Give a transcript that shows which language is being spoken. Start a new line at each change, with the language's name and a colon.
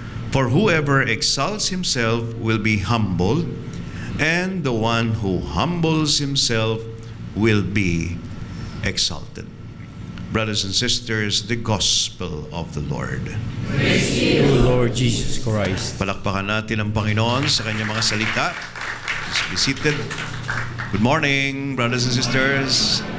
English: For whoever exalts himself will be humbled, and the one who humbles himself will be exalted. Brothers and sisters, the Gospel of the Lord. Praise to you, Lord Jesus Christ.
Filipino: Palakpakan natin ang Panginoon sa kanyang mga salita.
English: Please be seated. Good morning, brothers and sisters.